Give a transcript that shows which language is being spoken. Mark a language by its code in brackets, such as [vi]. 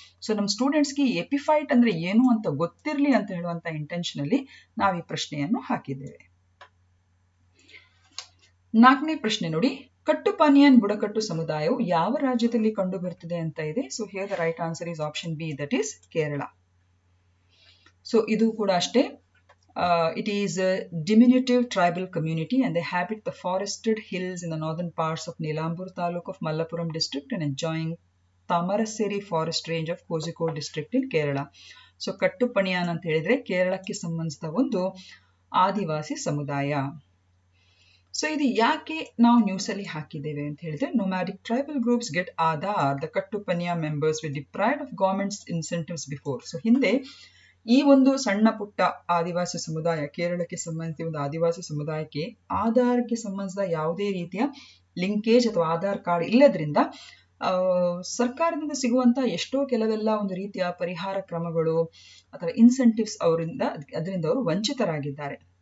[kn] So ನಮ್ಮ ಸ್ಟೂಡೆಂಟ್ಸ್ಗೆ epiphyte ಅಂದ್ರೆ ಏನು ಅಂತ ಗೊತ್ತಿರಲಿ ಅಂತ ಹೇಳುವಂತ ಇಂಟೆನ್ಷನ್ ಅಲ್ಲಿ ನಾವು ಈ ಪ್ರಶ್ನೆಯನ್ನು ಹಾಕಿದ್ದೇವೆ. 4ನೇ ಪ್ರಶ್ನೆ ನೋಡಿ, ಕಟ್ಟುಪಾನಿಯನ್ ಬುಡಕಟ್ಟು ಸಮುದಾಯವು ಯಾವ ರಾಜ್ಯದಲ್ಲಿ ಕಂಡು ಬರುತ್ತದೆ ಅಂತ ಇದೆ. [en] So here the right answer is option B, that is Kerala. [kn] So ಇದು ಕೂಡ ಅಷ್ಟೇ. [en] It is a diminutive tribal community and they habit the forested hills in the northern parts of Nilambur Taluk of Malappuram district and adjoining Tamarassery forest range of Kozhikode district in Kerala. [kn] So ಕಟ್ಟುಪಣಿಯಾನ್ ಅಂತ ಹೇಳಿದ್ರೆ ಕೇರಳಕ್ಕೆ ಸಂಬಂಧಿಸಿದ ಒಂದು ಆದಿವಾಸಿ ಸಮುದಾಯ. So ಇದು ಯಾಕೆ ನಾವು news ಅಲ್ಲಿ ಹಾಕಿದ್ದೇವೆ ಅಂತ ಹೇಳಿದ್ರೆ, [en] nomadic tribal groups get Aadhaar, the Kattupaniya members were deprived of government's incentives before. [kn] So ಹಿಂದೆ ಈ ಒಂದು ಸಣ್ಣ ಪುಟ್ಟ ಆದಿವಾಸಿ ಸಮುದಾಯ, ಕೇರಳಕ್ಕೆ ಸಂಬಂಧಿಸಿದ ಒಂದು ಆದಿವಾಸಿ ಸಮುದಾಯಕ್ಕೆ ಆಧಾರ್ಗೆ ಸಂಬಂಧಿಸಿದ ಯಾವುದೇ ರೀತಿಯ ಲಿಂಕೇಜ್ ಅಥವಾ ಆಧಾರ್ ಕಾರ್ಡ್ ಇಲ್ಲದ್ರಿಂದ ಸರ್ಕಾರದಿಂದ ಸಿಗುವಂತ ಎಷ್ಟೋ ಕೆಲವೆಲ್ಲ ಒಂದು ರೀತಿಯ ಪರಿಹಾರ ಕ್ರಮಗಳು ಅಥವಾ ಇನ್ಸೆಂಟಿವ್ಸ್ ಅದರಿಂದ ಅವರು ವಂಚಿತರಾಗಿದ್ದಾರೆ.